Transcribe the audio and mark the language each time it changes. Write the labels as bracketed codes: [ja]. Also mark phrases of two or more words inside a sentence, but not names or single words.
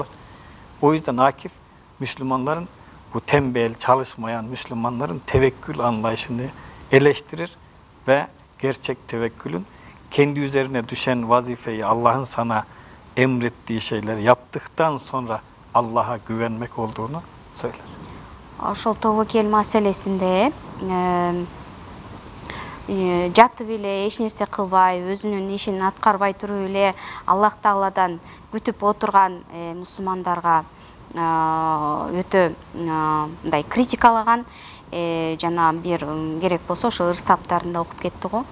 [tr] O yüzden Akif, Müslümanların, bu tembel, çalışmayan Müslümanların tevekkül anlayışını eleştirir ve gerçek tevekkülün kendi üzerine düşen vazifeyi, Allah'ın sana emrettiği şeyleri yaptıktan sonra Allah'a güvenmek olduğunu söyler. [ky] ошол тобокел маселесинде жатып эле эч нерсе кылбай, өзүнүн ишин аткарбай туруп эле Аллах Тааладан күтүп отурган мусулмандарга өтө мындай критикалаган, жана бир керек болсо ошо ырс саптарында окуп кетти го.